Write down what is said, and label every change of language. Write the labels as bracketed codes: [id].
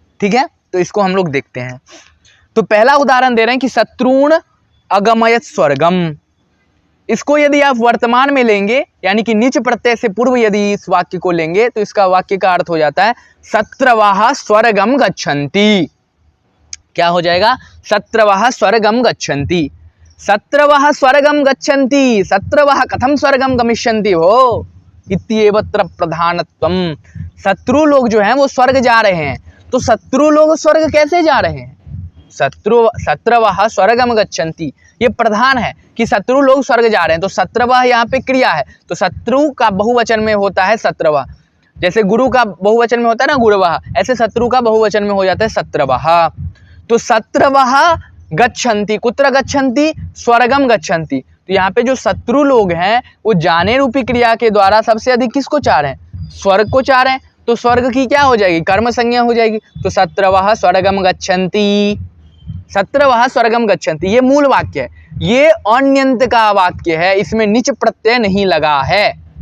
[hi] ठीक है, तो इसको हम लोग देखते हैं। तो पहला उदाहरण दे रहे हैं कि [sa] शत्रुण अगमयत स्वर्गम। [hi] इसको यदि आप वर्तमान में लेंगे यानी कि नीच प्रत्यय से पूर्व यदि इस वाक्य को लेंगे तो इसका वाक्य का अर्थ हो जाता है [sa] शत्रवाः स्वर्गम गच्छन्ति। [hi] क्या हो जाएगा, [sa] शत्रवाः स्वर्गम गच्छन्ति। शत्रवाः स्वर्गम गच्छन्ति, शत्रवाः कथम स्वर्गम गमिष्यन्ति हो इत्येवत्र प्रधानत्वम। [hi] शत्रु लोग जो हैं वो स्वर्ग जा रहे हैं, तो शत्रु लोग स्वर्ग कैसे जा रहे हैं, [sa] शत्रवाः स्वर्गम गच्छन्ति, [hi] ये प्रधान है कि शत्रु लोग स्वर्ग जा रहे हैं। तो शत्रवाः यहाँ पे क्रिया है, तो शत्रु का बहुवचन में होता है शत्रवाः, जैसे गुरु का बहुवचन में होता है ना गुरवाः, ऐसे शत्रु का बहुवचन में हो जाता है शत्रवाः। [sa] तो शत्रवाः गच्छन्ति, कुत्र गच्छन्ति, स्वर्गम गच्छन्ति। [hi] तो यहाँ पे जो शत्रु लोग हैं वो जाने रूपी क्रिया के द्वारा सबसे अधिक किसको चाह रहे हैं, स्वर्ग को चाह रहे हैं। तो स्वर्ग की क्या हो जाएगी, कर्म संज्ञा हो जाएगी। तो [sa] शत्रवाः स्वर्गम गच्छन्ति, शत्रवाः स्वर्गम गच्छन्ति, [hi] ये मूल वाक्य है, ये अण्यंत का वाक्य है, इसमें निच प्रत्यय नहीं लगा है।